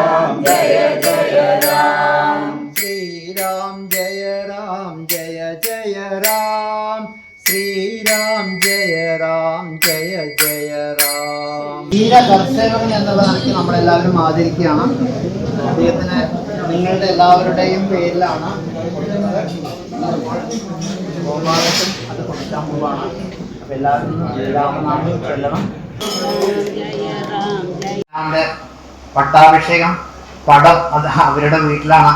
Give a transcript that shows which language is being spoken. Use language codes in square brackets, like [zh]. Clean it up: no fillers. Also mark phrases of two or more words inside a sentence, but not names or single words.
[hi] जय जय राम। श्री राम जय जय राम। श्री राम जय जय राम. [ml] വീരകർഷകൻ എന്നുള്ള നിലയ്ക്ക് നമ്മളെല്ലാവരും ആദരിക്കുകയാണ്. അദ്ദേഹത്തിന് നിങ്ങളുടെ എല്ലാവരുടെയും പേരിലാണ് ഗോപാലത്തും അത് കൊടുക്കാൻ പോവാണ്. അപ്പൊ എല്ലാവരും രാമനാമം ചൊല്ലണം. പട്ടാഭിഷേകം പടം അത് അവരുടെ വീട്ടിലാണ്.